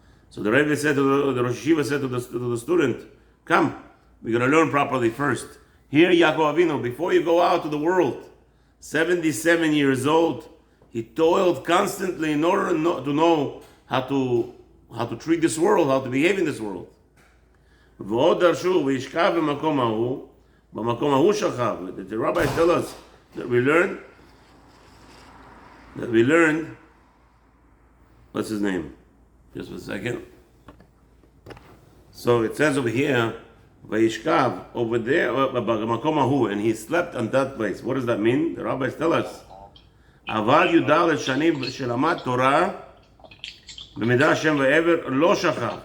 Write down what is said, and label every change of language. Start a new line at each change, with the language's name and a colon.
English: So the Rebbe said to the Rosh Yeshiva said to the student, come, we're going to learn properly first. Here, Yaakov Avinu, before you go out to the world, 77 years old, he toiled constantly in order to know how to treat this world, how to behave in this world.
Hebrew: ועוד דרשו וישכב במקום ההוא, במקום ההוא שכב.
English: The rabbis tell us that we learned, what's his name? Just a second. So it says over here,
Hebrew: וישכב,
English: over there,
Hebrew: במקום ההוא,
English: and he slept on that place. What does that mean? The rabbis tell us,
Hebrew: אבל י"ד שנים שלמד תורה, במידה השם ועבר לא שכב.